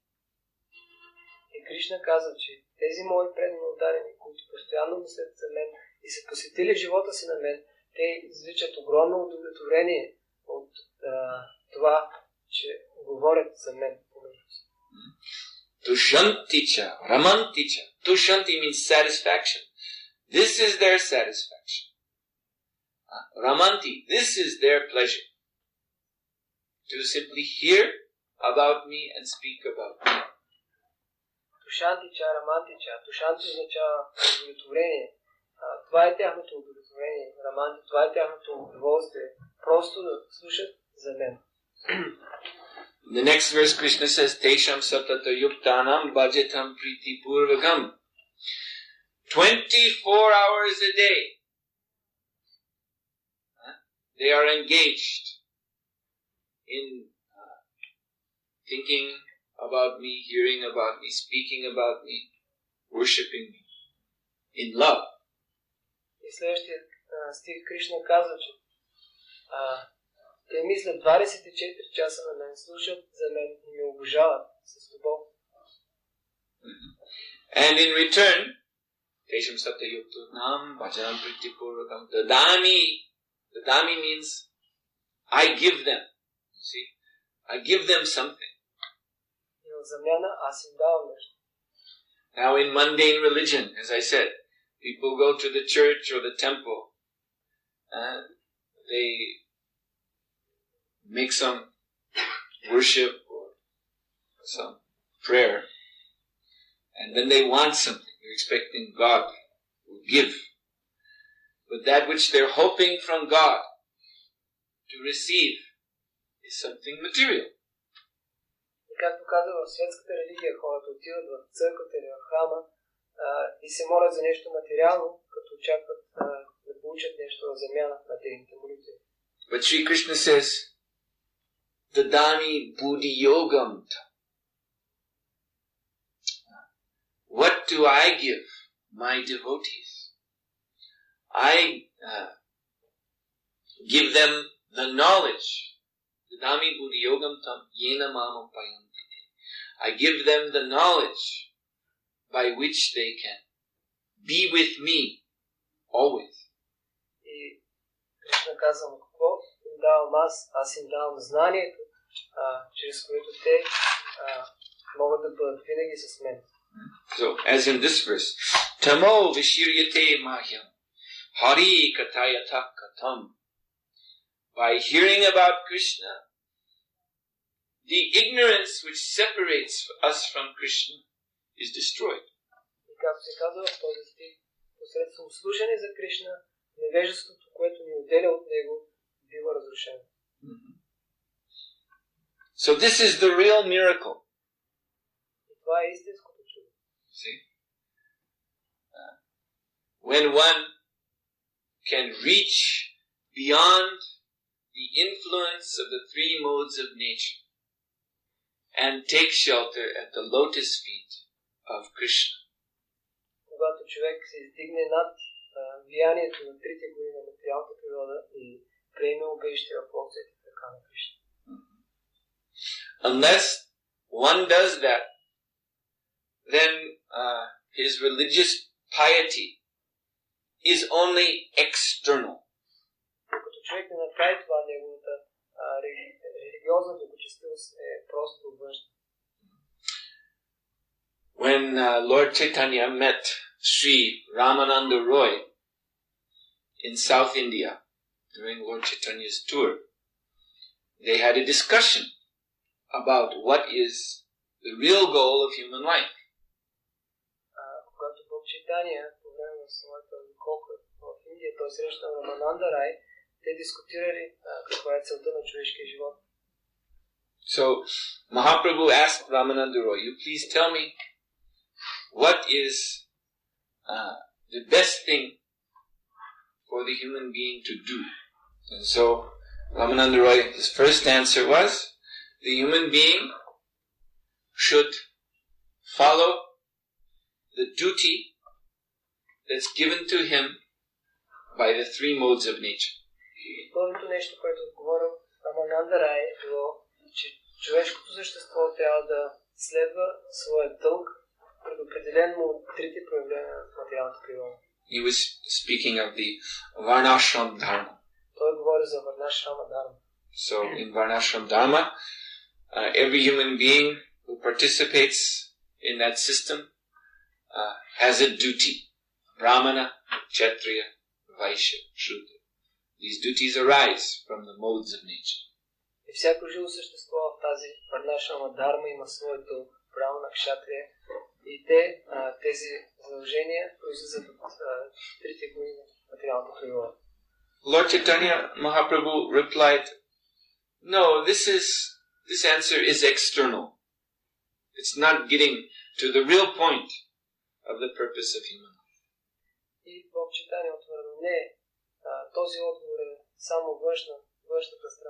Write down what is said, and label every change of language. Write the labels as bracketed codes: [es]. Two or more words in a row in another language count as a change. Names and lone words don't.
[bg] И Кришна казва, че тези мои преданно отдадени, които постоянно мислят за мен и са посетили в живота си на мен, те извличат огромно удовлетворение от това, че говорят за мен помежду си. [sa] तुष्यन्ति च, रमन्ति च. [en] Tushanti means satisfaction. This is their satisfaction. Ramanti, this is their pleasure. To simply hear about me and speak about me. [sa] तुष्यन्ति च, रमन्ति च. [bg] Тушанти означава удовлетворение. Това е тяхното удовлетворение. Раманти, това е тяхното удоволствие. Просто да слушат за мен. [en] The next verse Krishna says, [sa] तेषां सतत युक्तानां भजतां प्रीति पूर्वकम्. [en] 24 hours a day. They are engaged in thinking about me, hearing about me, speaking about me, worshipping me in love. [bg] И следващия стих Кришна казва, че те мислят 24 часа на мен, слушат за мен и ме обожават с любов. [en] And in return, [sa] तेषां सत्य युक्तानां भजनं प्रीति पूर्वकम् ददामि [en] means I give them. See? I give them something. [bg] И в замяна аз им давам нещо. [en] Now in mundane religion, as I said, people go to the church or the temple and they make some worship or some prayer, and then they want something. They're expecting God will give. But that which they're hoping from God to receive is something material. [bg] И както казва в светската религия, хората отиват в църквата или в храма и се молят за нещо материално, като очакват да получат нещо в замяна на техните молитви. [en] But Sri Krishna says, [sa] ददामि बुद्धि योगं. [en] What do I give my devotees? I give them the knowledge. [sa] ददामि बुद्धि योगं तं येन मामं पयन्तिते. [en] I give them the knowledge by which they can be with me always. [bg] И Кришна казва, какво им давам аз им давам знанието, чрез което те могат да бъдат винаги с мен. [en] So, as in this verse, [sa] तमो विशीर्यते मह्यं हरि कथयता कथाम्. [en] By hearing about Krishna, the ignorance which separates us from Krishna is destroyed. [bg] И както се казва в този стих, посредством слушане за Кришна, невежеството, което ни отделя от него, бива разрушено. [en] So this is the real miracle. [bg] И това е истинското чудо. [en] See? When one can reach beyond the influence of the three modes of nature and take shelter at the lotus feet of Krishna. [bg] Когато човек се издигне над влиянието на трите гори на материалната природа и приеме убежище в локтите така на Кришна. [en] Unless one does that, then his religious piety is only external. [bg] Като човек не направи това, неговата религиозна доброчестивост е просто външна. [en] When Lord Chaitanya met Sri Ramananda Roy in South India during Lord Chaitanya's tour, they had a discussion about what is the real goal of human life. [bg] Когато Бог Чайтания по време на своята обиколка в Индия, той срещна Рамананда Рай, те дискутирали каква е целта на човешкия живот. [en] So Mahaprabhu asked Ramananda Roy, "You please tell me what is the best thing for the human being to do?" And so Ramananda Roy, his first answer was, the human being should follow the duty that's given to him by the three modes of nature. [bg] Първото нещо, което отговорил Рамананда Рай, е било, че човешкото същество трябва да следва своя дълг, предопределен му от трите проявления на материалната природа. [en] He was speaking of the Varnashram Dharma. [bg] Той говори за Varnashrama Dharma. [en] So in Varnashram Dharma, every human being who participates in that system has a duty. Brahmana, Kshatriya, Vaishya, Shudra. These duties arise from the modes of nature. [bg] И всяко живо същество в тази Varnashrama Dharma има своето Brahmana, Kshatriya и тези задължения произлизат от трите глави на материалната природа. [en] Lord Chaitanya Mahaprabhu replied, "No, this answer is external. It's not getting to the real point of the purpose of human life." [bg] И Бог Чайтания отвърна, не, този отговор е само външната страна.